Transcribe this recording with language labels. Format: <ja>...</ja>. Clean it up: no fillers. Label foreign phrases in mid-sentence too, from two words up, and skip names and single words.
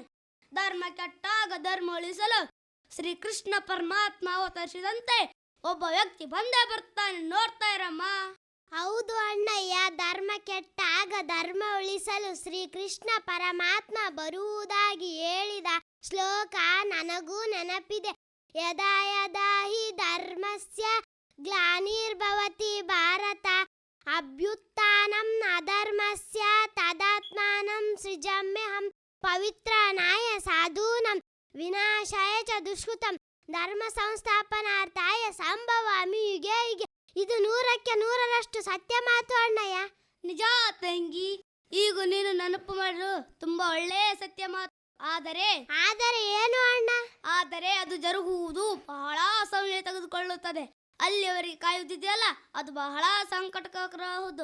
<kn>ಧರ್ಮ ಕೆಟ್ಟಾಗ ಧರ್ಮ ಉಳಿಸಲು ಶ್ರೀಕೃಷ್ಣ ಪರಮಾತ್ಮ ಅವತರಿಸಿದಂತೆ ಒಬ್ಬ ವ್ಯಕ್ತಿ ಬಂದೇ ಬರ್ತಾನೆ. ನೋಡ್ತಾ ಇರಮ್ಮ. ಹೌದು ಅಣ್ಣಯ್ಯ, ಧರ್ಮ ಕೆಟ್ಟಾಗ ಧರ್ಮ ಉಳಿಸಲು ಶ್ರೀಕೃಷ್ಣ ಪರಮಾತ್ಮ ಬರುವುದಾಗಿ ಹೇಳಿದ ಶ್ಲೋಕ ನನಗೂ ನೆನಪಿದೆ.</kn> <sa>यदा यदा हि धर्मस्य ग्लानिर्भवति भारत अभ्युत्थानम् अधर्मस्य तदात्मानं सृजाम्यहम् पवित्रनाय साधूनाम् विनाशाय च दुष्कृताम् धर्म संस्थापनार्थाय सम्भवामि युगे युगे.</sa> <kn>ಇದು 100ಕ್ಕೆ 100ರಷ್ಟು ಸತ್ಯ ಮಾತು ಅಣ್ಣಯ್ಯ. ನಿಜ ತಂಗಿ, ಈಗ ನೀನು ನೆನಪು ಮಾಡಲು ತುಂಬಾ ಒಳ್ಳೆಯ ಸತ್ಯ ಮಾತು. ಆದರೆ ಏನು ಅಣ್ಣ? ಆದರೆ ಅದು ಜರುಗುವುದು ಬಹಳ ಸಮಯ ತೆಗೆದುಕೊಳ್ಳುತ್ತದೆ. ಅಲ್ಲಿಯವರೆಗೆ ಕಾಯುವುದಿದೆಯಲ್ಲ, ಅದು ಬಹಳ ಸಂಕಟಕರಬಹುದು.</kn>